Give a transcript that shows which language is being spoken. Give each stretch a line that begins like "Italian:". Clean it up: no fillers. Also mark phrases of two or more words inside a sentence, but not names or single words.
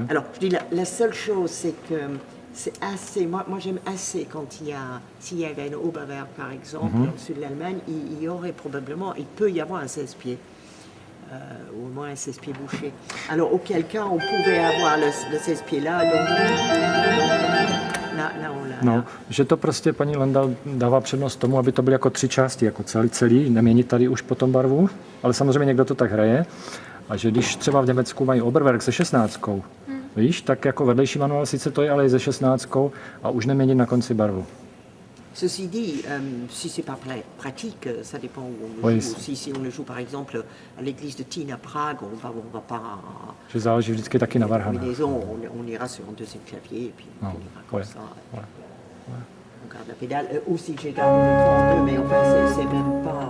French: Alors, je dis, la seule chose, c'est que c'est assez, moi j'aime assez quand s'il y avait une Oberwerk, par exemple, dans le sud de l'Allemagne, il y aurait probablement, il peut y avoir un 16 pieds. Ou au moins un 16 pieds bouché. Alors, auquel cas, on pouvait avoir le 16 pieds là, donc là, on l'a.
Czech: No, že to prostě paní Landa dává přednost tomu, aby to byly jako 3 části, jako celý, neměnit tady už potom barvu, ale samozřejmě někdo to tak hraje. A že když třeba v Německu mají Oberwerk se 16, víš, tak jako vedlejší manuál sice to je, ale i se 16 a už neměnit na konci barvu.
French: Ceci dit, si c'est pas pratique, ça dépend où on le Oui, joue. Si on le joue par exemple à l'église de Tina Prague, on va pas.
Czech: Že záleží vždycky taky na varhanách.
French: Combinaison, on ira sur un deuxième clavier et puis on Non, finira comme ouais, ça. ouais, On garde la pédale. Aussi, j'ai gardé le 32, mais enfin, c'est même pas.